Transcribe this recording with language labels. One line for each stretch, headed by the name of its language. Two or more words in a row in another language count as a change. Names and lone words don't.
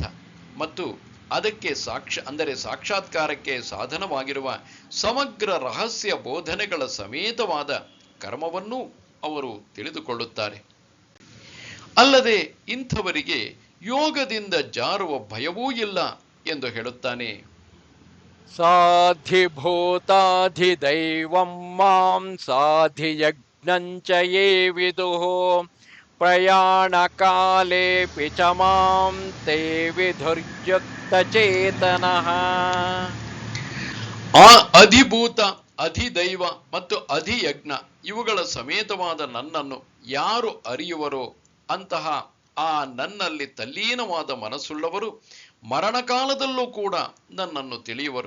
Kannada: ಮತ್ತು ಅದಕ್ಕೆ ಸಾಕ್ಷಾತ್ಕಾರಕ್ಕೆ ಸಾಧನವಾಗಿರುವ ಸಮಗ್ರ ರಹಸ್ಯ ಬೋಧನೆಗಳ ಸಮೇತವಾದ ಕರ್ಮವನ್ನೂ ಅವರು ತಿಳಿದುಕೊಳ್ಳುತ್ತಾರೆ. ಅಲ್ಲದೆ ಇಂಥವರಿಗೆ ಯೋಗದಿಂದ ಜಾರುವ ಭಯವೂ ಇಲ್ಲ ಎಂದು ಹೇಳುತ್ತಾನೆ.
Sanskrit: ಸಾಧಿಭೂತಾಧಿದೈವಂ ಮಾಂ ಸಾಧಿಯಜ್ಞಂಚ ಯೇ ವಿದುಃ ಪ್ರಯಾಣ ಕಾಲೇಪಿ ಚ ಮಾಂ ತೇ ವಿಧುರ್ಯುಕ್ತ ಚೇತನಃ.
Kannada: ಆ ಅಧಿಭೂತ, ಅಧಿದೈವ ಮತ್ತು ಅಧಿಯಜ್ಞ ಇವುಗಳ ಸಮೇತವಾದ ನನ್ನನ್ನು ಯಾರು ಅರಿಯುವರೋ ಅಂತಹ ಆ ನನ್ನಲ್ಲಿ ತಲ್ಲೀನವಾದ ಮನಸ್ಸುಳ್ಳವರು ಮರಣಕಾಲದಲ್ಲೂ ಕೂಡ ನನ್ನನ್ನು ತಿಳಿಯುವರು.